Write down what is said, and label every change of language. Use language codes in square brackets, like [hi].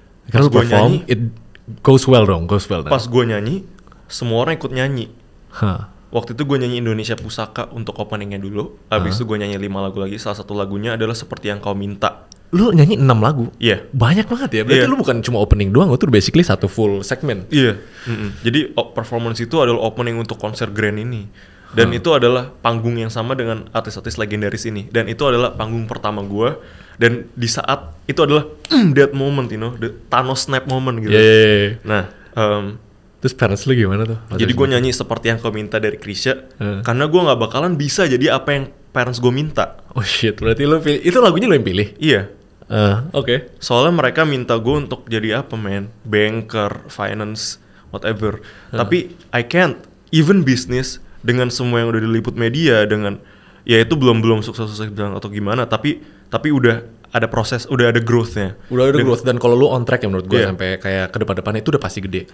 [id] Karena lu [en] perform, it goes well [id] dong, Pas gue nyanyi, semua orang ikut nyanyi. Hah. Waktu itu gue nyanyi Indonesia Pusaka untuk openingnya dulu. Habis itu gue nyanyi 5 lagu lagi. Salah satu lagunya adalah Seperti Yang Kau Minta. Lu nyanyi 6 lagu? Iya. Banyak banget ya, berarti lu bukan cuma opening doang, itu basically satu full segmen. Iya. Jadi performance itu adalah opening untuk konser grand ini. Dan itu adalah panggung yang sama dengan artis-artis legendaris ini. Dan itu adalah panggung pertama gue. Dan di saat itu adalah [en] that moment, you know, the Thanos snap moment [id] gitu. [en] Yeah. [id] Nah, terus parents lu gimana tuh? jadi gue nyanyi Seperti Yang Kau Minta dari Krisya. Karena gue gak bakalan bisa jadi apa yang parents gue minta. [en] Oh shit, [id] berarti lu pilih, itu lagunya lu yang pilih? Iya. Oke. Soalnya mereka minta gue untuk jadi apa, man? [en] Banker, finance, whatever. [id] Tapi [en] I can't. Even business [id] dengan semua yang udah diliput media, dengan ya itu belum sukses bilang atau gimana. Tapi udah ada proses, udah ada growth-nya. Udah ada growth, dan kalau lu [en] on track [id] ya menurut gue sampai kayak ke depan-depannya itu udah pasti gede.